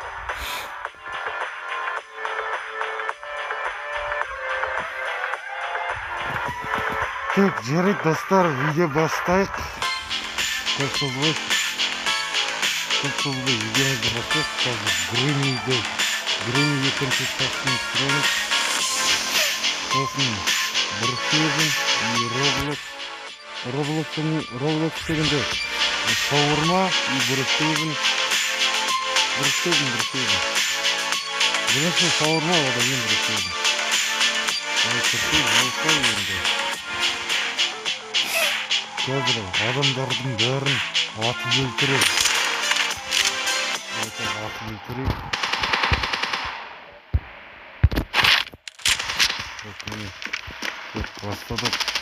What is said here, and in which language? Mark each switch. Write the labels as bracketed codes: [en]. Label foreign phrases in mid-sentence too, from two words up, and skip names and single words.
[kk] Так, жарайды достар, видео бастайық. Көп созбай видеомызды бастайық. Қазір Грыни екінші тақсын түсіреміз. Сосын Brookhaven и Roblox дегенде шаурма и Brookhaven. Бірінші шаурма, одан кейін Brookhaven. Қазір адамдардың бәрін атып өлтіреді. Бастадық.